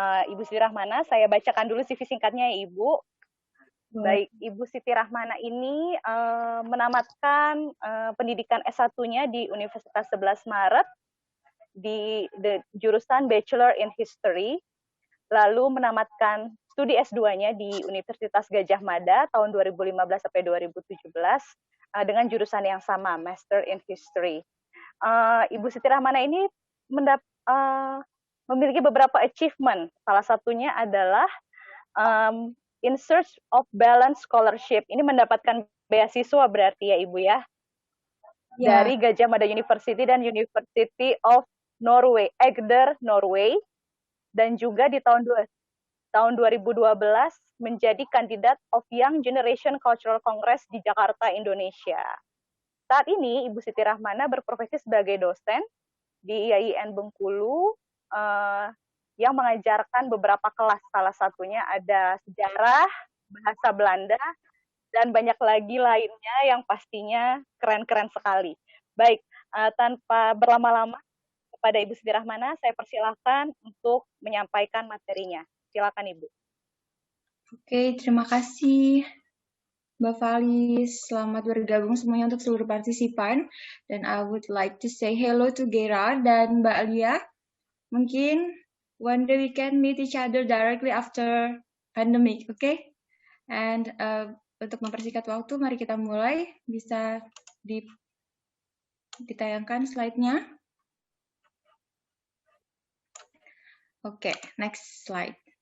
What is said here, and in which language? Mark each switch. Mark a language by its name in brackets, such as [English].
[Indonesian] Ibu Siti Rahmana, saya bacakan dulu CV singkatnya ya Ibu. Baik, Ibu Siti Rahmana ini menamatkan pendidikan S1-nya di Universitas 11 Maret di jurusan Bachelor in History, lalu menamatkan studi S2-nya di Universitas Gajah Mada tahun 2015 sampai 2017 dengan jurusan yang sama, Master in History. Ibu Siti Rahmana ini memiliki beberapa achievement. Salah satunya adalah In Search of Balance Scholarship. Ini mendapatkan beasiswa berarti ya Ibu ya? Dari Gajah Mada University dan University of Norway, Agder, Norway. Dan juga di tahun 2012 menjadi kandidat of Young Generation Cultural Congress di Jakarta, Indonesia. Saat ini Ibu Siti Rahmana berprofesi sebagai dosen di IAIN Bengkulu yang mengajarkan beberapa kelas, salah satunya ada sejarah, bahasa Belanda, dan banyak lagi lainnya yang pastinya keren-keren sekali. Baik, tanpa berlama-lama kepada Ibu Siti Rahmana, saya persilahkan untuk menyampaikan materinya. Silakan Ibu. Oke, terima kasih Mbak Valis. Selamat bergabung semuanya untuk seluruh partisipan. Dan I would like to say hello to Gera dan Mbak Alia. Mungkin one day we can meet each other directly after pandemic, okay? And untuk mempersingkat waktu, mari kita mulai. Bisa ditayangkan slide-nya. [English] Oke, next slide.